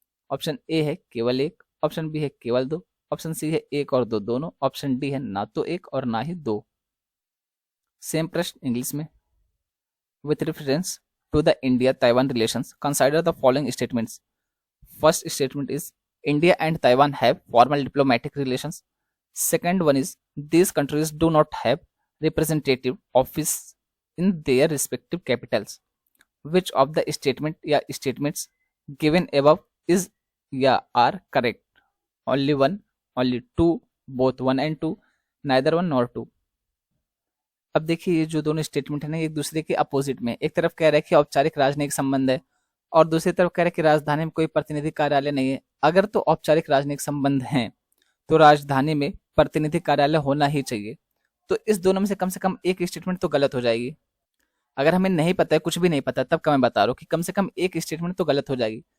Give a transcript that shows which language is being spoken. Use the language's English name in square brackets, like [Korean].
[Hindi] Option A है केवल एक, ऑप्शन बी है केवल दो, ऑप्शन सी है एक और दो दोनों, ऑप्शन डी है ना तो एक और ना ही दो। [English] same [Hindi] प्रश्न [English] English में। With reference to the India Taiwan relations consider the following statements. First statement is India and Taiwan have formal diplomatic relations. Second one is these countries do not have representative office in their respective capitals. Which of the statement [Hindi] या [English] statements given above is या are correct? Only one, only two, both one and two, neither one nor two. [Hindi] अब देखिए ये जो दोनों statement है ना एक दूसरे के अपोजिट में। एक तरफ कह रहा है कि औपचारिक राजनयिक संबंध है और दूसरी तरफ कह रहा है कि राजधानी में कोई प्रतिनिधि कार्यालय नहीं है। अगर तो औपचारिक राजनयिक संबंध हैं तो राजधानी में प्रतिनिधि कार्यालय होना ही चाहिए। तो इस दोनों में से कम एक स्टेटमेंट तो गलत हो जाएगी। अगर हमें नहीं पता है, कुछ भी नहीं पता, तब का मैं बता रहा हूँ कि कम से कम एक स्टेटमेंट तो गलत हो जाएगी।